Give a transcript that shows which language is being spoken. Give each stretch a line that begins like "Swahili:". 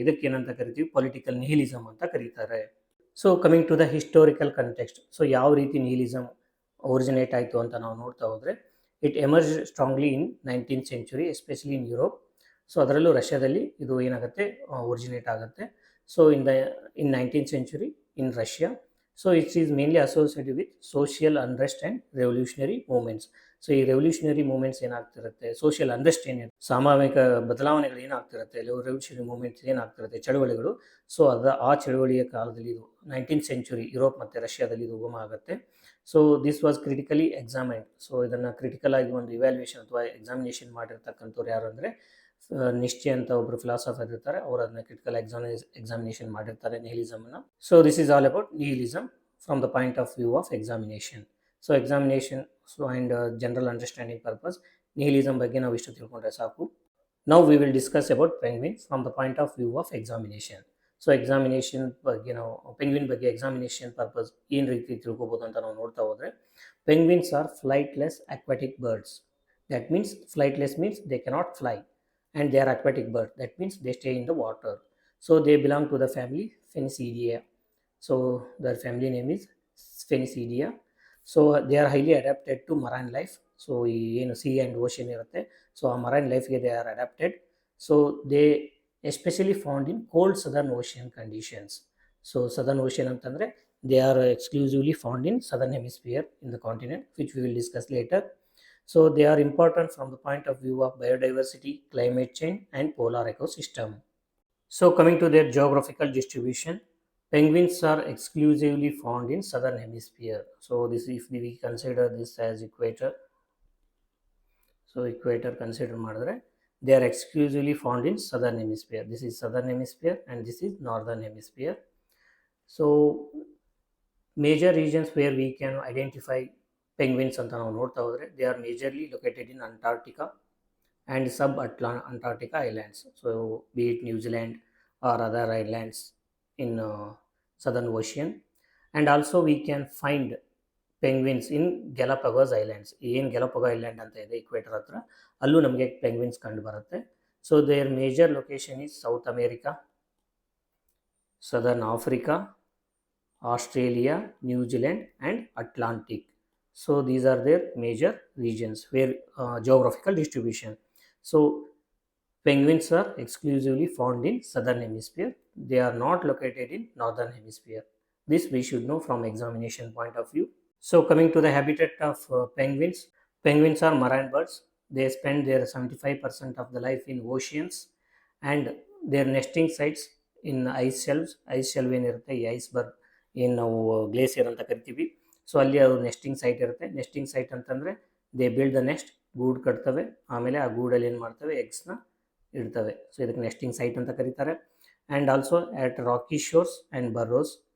Kannada: ಇದಕ್ಕೇನಂತ ಕರಿತೀವಿ, ಪೊಲಿಟಿಕಲ್ ನಿಹಿಲಿಸಮ್ ಅಂತ ಕರೀತಾರೆ.
English: So coming to the historical context.
Kannada: So ಯಾವ ರೀತಿ ನಿಹಿಲಿಸಮ್ ಒರಿಜಿನೇಟ್ ಆಯಿತು ಅಂತ ನಾವು ನೋಡ್ತಾ ಹೋದರೆ,
English: It emerge strongly in 19th century, especially in Europe.
Kannada: So ಅದರಲ್ಲೂ ರಷ್ಯಾದಲ್ಲಿ ಇದು ಏನಾಗುತ್ತೆ, ಒರಿಜಿನೇಟ್ ಆಗುತ್ತೆ.
English: So in 19th century in Russia. So it is mainly associated with social unrest and revolutionary movements.
Kannada: So ಈ ರೆವಲ್ಯೂಷನರಿ ಮೂಮೆಂಟ್ಸ್ ಏನಾಗ್ತಿರುತ್ತೆ, ಸೋಷಿಯಲ್ ಅಂಡ್ರೆಸ್ಟ್ ಏನಿದೆ, ಸಾಮಾಜಿಕ ಬದಲಾವಣೆಗಳು ಏನಾಗ್ತಿರುತ್ತೆ, revolutionary moments ಏನಾಗ್ತಿರುತ್ತೆ, ಚಳುವಳಿಗಳು. So ಆ ಚಳುವಳಿಯ ಕಾಲದಲ್ಲಿ ಇದು 19th century ಯುರೋಪ್ ಮತ್ತು ರಷ್ಯಾದಲ್ಲಿ ಇದು ಉಗಮ ಆಗುತ್ತೆ.
English: So this was critically examined.
Kannada: So ಇದನ್ನು ಕ್ರಿಟಿಕಲ್ ಆಗಿ ಒಂದು ಇವ್ಯಾಲ್ಯೂಯೇಷನ್ ಅಥವಾ ಎಕ್ಸಾಮಿನೇಷನ್ ಮಾಡಿರ್ತಕ್ಕಂಥವ್ರು ಯಾರು ಅಂದರೆ, ನಿಶ್ಚಯ ಅಂತ ಒಬ್ಬರು ಫಿಲಾಸಫರ್ ಇರ್ತಾರೆ, ಅವರು ಅದನ್ನ ಕ್ರಿಟಿಕಲ್ ಎಕ್ಸಾಮಿನೇಷನ್ ಮಾಡಿರ್ತಾರೆ ನಿಹಿಲಿಸಮ್ನ.
English: So this is all about nihilism from the point of view of examination.
Kannada: So examination and general understanding purpose, ನಿಹಿಲಿಸಮ್ ಬಗ್ಗೆ ನಾವು ಇಷ್ಟು ತಿಳ್ಕೊಂಡ್ರೆ ಸಾಕು.
English: Now we will discuss about penguin from the point of view of examination.
Kannada: So examination ಬಗ್ಗೆ ನಾವು penguin ಬಗ್ಗೆ examination purpose ಏನು ರೀತಿ ತಿಳ್ಕೊಬೋದು ಅಂತ ನಾವು ನೋಡ್ತಾ ಹೋದರೆ,
English: Penguins are flightless aquatic birds. That means flightless means they cannot fly, and they are aquatic birds. That means they stay in the water. So they belong to the family Phoenicidea. So their family name is Phoenicidea. So they are highly adapted to marine life
Kannada: so ಈ ಏನು C and ocean ಇರುತ್ತೆ, so ಆ marine ಲೈಫ್ಗೆ
English: They are adapted. So they especially found in cold southern ocean conditions. So southern ocean ಅಂತಂದರೆ they are exclusively found in southern hemisphere in the continent, which we will discuss later. So they are important from the point of view of biodiversity, climate change and polar ecosystem. So coming to their geographical distribution, penguins are exclusively found in southern hemisphere. So this, if we consider this as equator, so equator consider madre, they are exclusively found in southern hemisphere. This is southern hemisphere and this is northern hemisphere. So major regions where we can identify penguins
Kannada: anta ನಾವು ನೋಡ್ತಾ ಹೋದರೆ,
English: they are majorly located in Antarctica and sub-Antarctica islands. So be it New Zealand or other islands in southern ocean. And also we can find penguins in Galapagos Islands.
Kannada: ಏನು Galapagos Island ಅಂತ ಇದೆ equator ಹತ್ರ, ಅಲ್ಲೂ ನಮಗೆ penguins ಕಂಡು ಬರುತ್ತೆ.
English: So their major location is South America, southern Africa, Australia, New Zealand and Atlantic. So these are their major regions where geographical distribution. So penguins are exclusively found in southern hemisphere. They are not located in northern hemisphere. This we should know from examination point of view. So coming to the habitat of penguins. Penguins are marine birds. They spend their 75% of the life in oceans and their nesting sites in ice shelves.
Kannada: Ice shelf ಏನಿರುತ್ತೆ, ಈ iceberg ಏನು ನಾವು glacier ಅಂತ ಕರಿತೀವಿ, so ಅಲ್ಲಿ ಅದು nesting site ಇರುತ್ತೆ. Nesting site ಅಂತಂದರೆ
English: they build the nest,
Kannada: ಗೂಡು ಕಟ್ತವೆ, ಆಮೇಲೆ ಆ ಗೂಡಲ್ಲಿ ಏನು ಮಾಡ್ತವೆ, ಎಗ್ಸ್ನ ಇಡ್ತವೆ. ಸೊ ಇದಕ್ಕೆ ನೆಸ್ಟಿಂಗ್ ಸೈಟ್ ಅಂತ ಕರೀತಾರೆ.
English: And also at rocky shores and burrows.